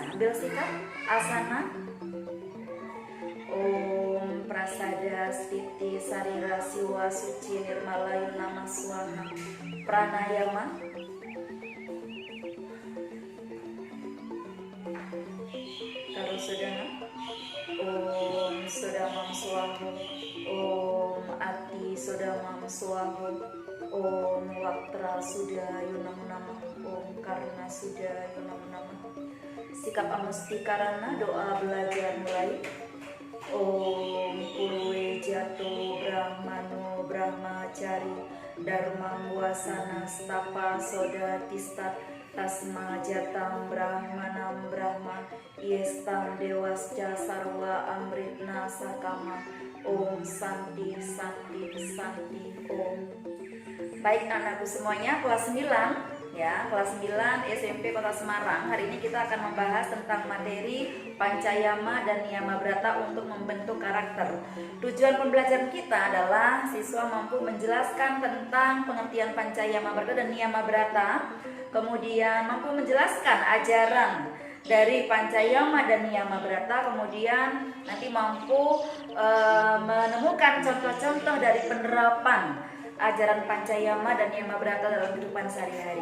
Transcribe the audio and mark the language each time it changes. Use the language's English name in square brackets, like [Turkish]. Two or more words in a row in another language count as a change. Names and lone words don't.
[Indonesian] Ambil sikap asana. [Sanskrit] Om Prasada Stiti Sarira Siwa Suci Nirmalayu Nama Swaha. Pranayama. [Indonesian] Terus sudah. [Sanskrit] Om Sudamam Swaha. Om Ati Sudamam Swaha. Om Waktra Suda Yunam Nama. Om Karna Suda Yunam Nama. [Indonesian] Sikap amusti karana doa belajar mulai. [Sanskrit] Om Purwe Jatuh Brahmano Brahmacari Dharma Wasana Stapa Soda Tistat Tasma Jatam Brahmanam Brahma Yestam Dewasca Sarwa Amritna Sakama. Om Santi Santi Santi Om. [Indonesian] Baik anakku semuanya kelas 9, ya, kelas 9 SMP Kota Semarang. Hari ini kita akan membahas tentang materi Pancayama dan Niyama Brata untuk membentuk karakter. Tujuan pembelajaran kita adalah siswa mampu menjelaskan tentang pengertian Pancayama Brata dan Niyama Brata, kemudian mampu menjelaskan ajaran dari Pancayama dan Niyama Brata, kemudian nanti mampu menemukan contoh-contoh dari penerapan ajaran Pancayama dan Niyama Brata dalam kehidupan sehari-hari.